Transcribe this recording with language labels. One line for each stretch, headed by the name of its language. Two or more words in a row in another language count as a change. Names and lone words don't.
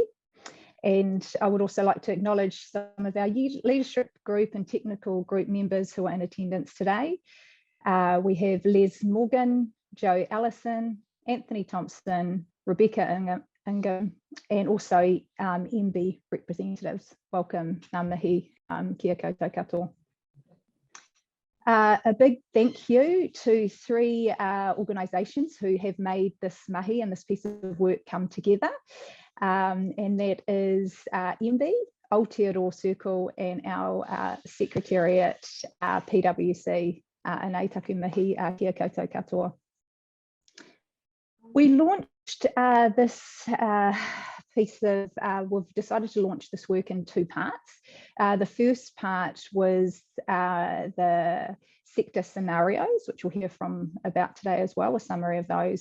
English: And I would also like to acknowledge some of our leadership group and technical group members who are in attendance today. We have Les Morgan, Joe Allison, Anthony Thompson, Rebecca Ingham, and also MB representatives. Welcome,
Māori: ngā mihi, kia koutou katoa.
English: A big thank you to three organisations who have made this mahi and this piece of work come together. And that is MB, Aotearoa Circle, and our Secretariat, PwC, and
Māori: ei taku mihi, kia koutou katoa.
English: We launched this piece of, we've decided to launch this work in two parts. The first part was the sector scenarios, which we'll hear from about today as well, a summary of those.